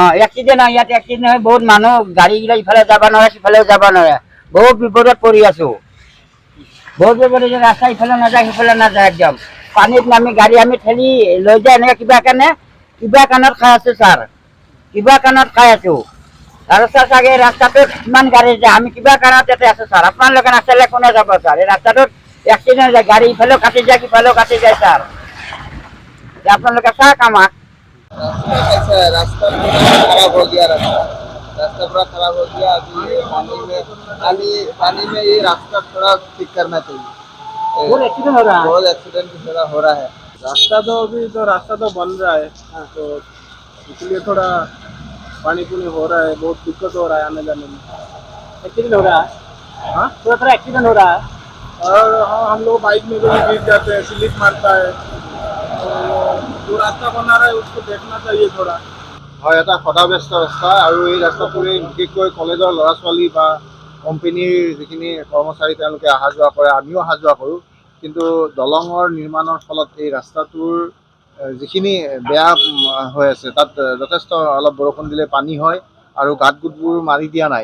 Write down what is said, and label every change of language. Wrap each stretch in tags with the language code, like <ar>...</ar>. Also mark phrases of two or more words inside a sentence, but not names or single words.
<as>এক্সিডেণ্ট হয় ইয়াত এক্সিডেণ্ট হয় বহুত মানুহ গাড়ীগিলা ইফালে যাব নোৱাৰে সিফালেও যাব নোৱাৰে বহুত বিপদত পৰি আছো বহুত বিপদ ৰাস্তা ইফালে নাযায় সিফালে নাযায় একদম পানীত নামি গাড়ী আমি ঠেলি লৈ যায় এনেকৈ কিবা কাণত খাই আছো ছাৰ কিবা কাণত খাই আছো আৰু ছাৰ চাগে ৰাস্তাটোত ইমান গাড়ী যায় আমি কিবা কাৰণত ইয়াতে আছো ছাৰ আপোনালোকে নাচালে কোনে যাব ছাৰ এই ৰাস্তাটোত এক্সিডেণ্ট যায় গাড়ী ইফালেও কাটি যায় সিফালেও কাটি যায় ছাৰ আপোনালোকে চাওক আমাক</as> <hi>रास्ता खराब हो गया रास्ता पूरा खराब हो गया अभी पानी में ये रास्ता थोड़ा ठीक करना चाहिए बहुत एक्सीडेंट हो रहा है बहुत एक्सीडेंट भी थोड़ा हो रहा है रास्ता तो बन रहा है तो इसलिए थोड़ा पानी पुनी हो रहा है बहुत दिक्कत हो रहा है आने जाने में एक्सीडेंट हो रहा है हाँ थोड़ा एक्सीडेंट हो रहा है और हाँ हम लोग बाइक में भी गिर जाते हैं स्लिप मारता है तो जो रास्ता बना रहा है उसको देखना चाहिए थोड़ा</hi> <as>হয় এটা সদাব্যস্ত ৰাস্তা আৰু এই ৰাস্তাটোৰে বিশেষকৈ কলেজৰ ল'ৰা ছোৱালী বা কোম্পানীৰ যিখিনি কৰ্মচাৰী তেওঁলোকে অহা যোৱা কৰে আমিও অহা যোৱা কৰোঁ কিন্তু দলঙৰ নিৰ্মাণৰ ফলত এই ৰাস্তাটোৰ যিখিনি বেয়া হৈ আছে তাত যথেষ্ট অলপ বৰষুণ দিলে পানী হয় আৰু গাঁত গোটবোৰ মাৰি দিয়া</as>